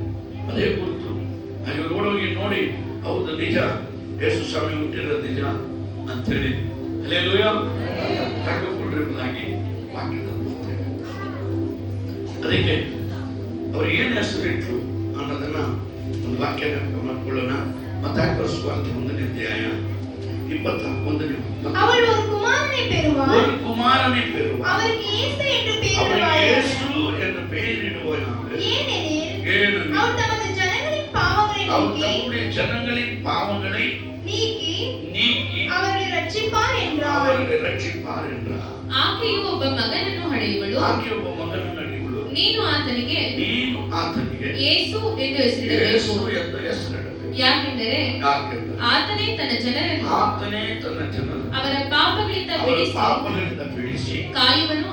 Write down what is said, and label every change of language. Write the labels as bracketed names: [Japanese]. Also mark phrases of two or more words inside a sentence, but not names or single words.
[Kannada] ಅದೇ ಕುರಿತು ಇವರು ಓಡೋಗಿ ನೋಡಿ, ಹೌದು ನಿಜ, ಯೇಸು ಸ್ವಾಮಿ ಹುಟ್ಟಿರೋದು ನಿಜ ಅಂತ ಹೇಳಿ ಹಲ್ಲೆಲೂಯಾ ಕಂಡುಕೊಂಡಿರುವುದಾಗಿ ವಾಕ್ಯದಲ್ಲಿ ಅದಕ್ಕೆ ಅವರು ಏನು ಹೆಸರಿಟ್ರು ಅನ್ನೋದನ್ನ ಒಂದು ವಾಕ್ಯ ಮಾಡ್ಕೊಳ್ಳೋಣ. ಮತ್ತಾಯ ಸುವಾರ್ತೆ 1ನೇ ಅಧ್ಯಾಯ 21 [Tamil] அவள் ஒரு குமாரனை பெறுவாள். ஒரு குமாரனை பெறுவாள். அவருக்கு இயேசு என்று அவருக்கு பெயரிடுவாள். இயேசு என்று பெயரிடுவாயாக. ஏனெனில் அவர் தமது ஜனங்களின் பாவங்களை அவர் நீக்கி தம்முடைய ஜனங்களின் பாவங்களை நீக்கி அவர்களை ரட்சிப்பார் என்றார். அவர்களை ரட்சிப்பார் என்றார். [Kannada] ಆಕೆಯು ಒಬ್ಬ ಮಗನನ್ನು ಹಡೆಯುವಳು. ಆಕೆ ಒಬ್ಬ ಮಗನನ್ನು ಹಡೆಯುವಳು. ನೀನು ಆತನಿಗೆ ಯೇಸು ಎಂದು ಹೆಸರಿಡಬೇಕು. ಯಾಕೆಂದರೆ ಆತನೇ ತನ್ನ ಜನರನ್ನು ಅವರ ಪಾಪಗಳಿಂದ ಬಿಡಿಸಿ ಕಾಯುವನು